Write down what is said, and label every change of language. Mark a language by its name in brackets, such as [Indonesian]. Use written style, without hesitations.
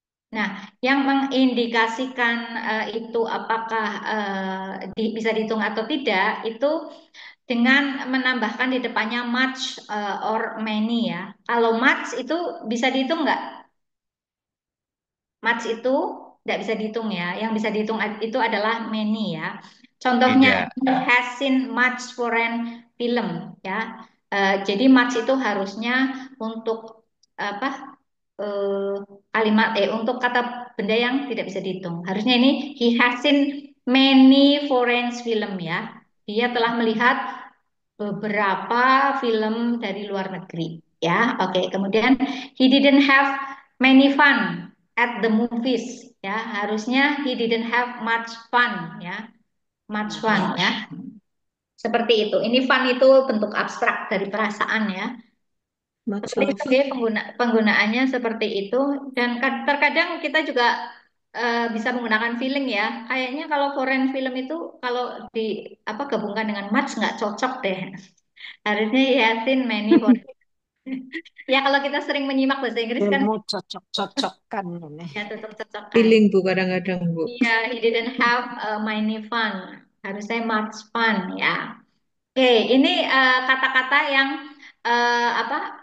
[Indonesian] Nah, yang mengindikasikan itu apakah bisa dihitung atau tidak itu dengan menambahkan di depannya much or many ya. Kalau much itu bisa dihitung nggak? Much itu tidak bisa dihitung ya. Yang bisa dihitung itu adalah many ya. Contohnya Tidak. [English] has seen much foreign film ya. [Indonesian] Jadi much itu harusnya untuk apa kalimat untuk kata benda yang tidak bisa dihitung. [English] Harusnya ini he has seen many foreign film ya. [Indonesian] Dia telah melihat beberapa film dari luar negeri ya. [English] Oke, kemudian he didn't have many fun at the movies ya. Harusnya he didn't have much fun ya. Much fun ya. [Indonesian] Seperti itu. Ini fun itu bentuk abstrak dari perasaan ya. [English] Much [Indonesian] Seperti itu [English] love. [Indonesian] ya penggunaannya seperti itu. Dan terkadang kita juga bisa menggunakan feeling ya. Kayaknya kalau foreign film itu kalau di apa gabungkan dengan much nggak cocok deh. Harusnya Yasin many for. Ya kalau kita sering menyimak bahasa Inggris kan Ilmu cocok-cocokkan ini. ya cocok-cocokan. Feeling Bu kadang-kadang Bu. [English] Iya, he didn't have many fun. [Indonesian] Harusnya much fun ya. Oke, ini kata-kata yang apa?